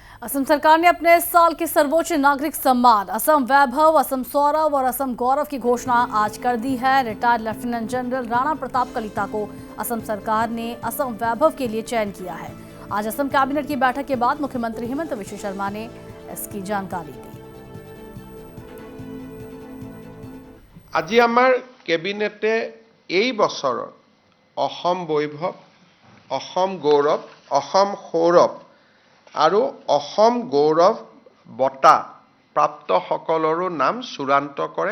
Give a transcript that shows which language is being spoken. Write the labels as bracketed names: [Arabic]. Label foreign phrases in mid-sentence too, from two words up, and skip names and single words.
[Hindi] असम सरकार ने अपने इस साल के सर्वोच्च नागरिक सम्मान असम वैभव, असम सौरभ और असम गौरव की घोषणा आज कर दी है। [English] Retired Lieutenant General [Hindi] राणा प्रताप कलिता को असम सरकार ने असम वैभव के लिए चयन किया है। आज असम कैबिनेट की बैठक के बाद मुख्यमंत्री हेमंत बिश्व शर्मा ने इसकी जानकारी दी। [Assamese] আজি আমাৰ কেবিনেটে এই বছৰৰ অসম বৈভৱ, অসম গৌৰৱ, অসম সৌৰভ আৰু অসম গৌৰৱ বঁটা প্ৰাপ্তসকলৰো নাম চূড়ান্ত কৰে।